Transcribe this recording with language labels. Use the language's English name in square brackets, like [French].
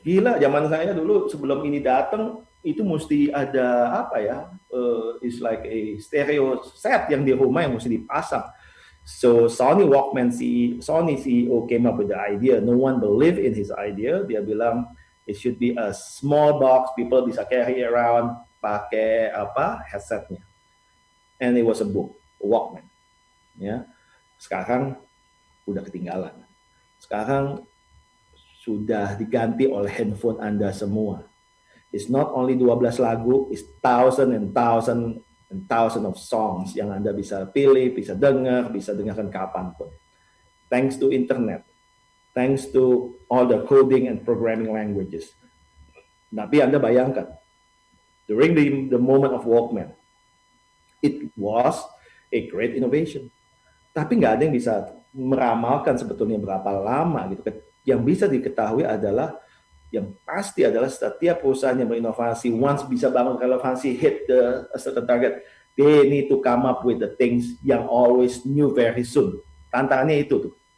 [Indonesian] Gila, zaman saya dulu sebelum ini datang itu mesti ada apa ya? [English] It's like a stereo set [Indonesian] yang di rumah yang mesti dipasang. [English] So Sony CEO came up with the idea. No one believed in his idea. [Indonesian] Dia bilang [English] it should be a small box, people bisa carry around, [Indonesian] pakai headsetnya. [English] And it was a book, a Walkman. [Indonesian] Ya, sekarang udah ketinggalan. Sekarang sudah diganti oleh handphone Anda semua. [English] It's not only [Indonesian] 12 lagu, [English] it's thousand and thousand of songs [Indonesian] yang Anda bisa pilih, bisa dengarkan kapanpun. [English] Thanks to internet, thanks to all the coding and programming languages. [Indonesian] Tapi Anda bayangkan, [English] during the moment of Walkman, it was a great innovation. [Indonesian] Tapi nggak ada yang bisa meramalkan sebetulnya berapa lama gitu. Yang bisa diketahui adalah, yang pasti adalah setiap perusahaan yang berinovasi, once bisa bangun relevansi, [English] hit a certain target, they need to come up with the things [Indonesian] yang [English] always new very soon. [Indonesian] Tantangannya itu tuh.